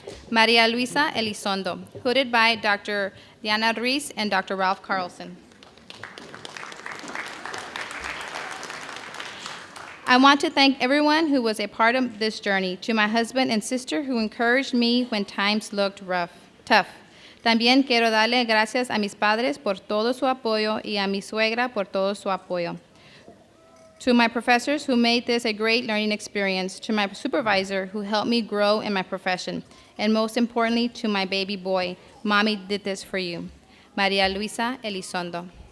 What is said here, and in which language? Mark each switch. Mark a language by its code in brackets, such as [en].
[en] Maria Luisa Elizondo, hooded by Dr. Diana Ruiz and Dr. Ralph Carlson. I want to thank everyone who was a part of this journey, to my husband and sister who encouraged me when times looked tough. [es] También quiero darle gracias a mis padres por todo su apoyo y a mi suegra por todo su apoyo. [en] To my professors who made this a great learning experience, to my supervisor who helped me grow in my profession, and most importantly, to my baby boy, Mommy did this for you. Maria Luisa Elizondo.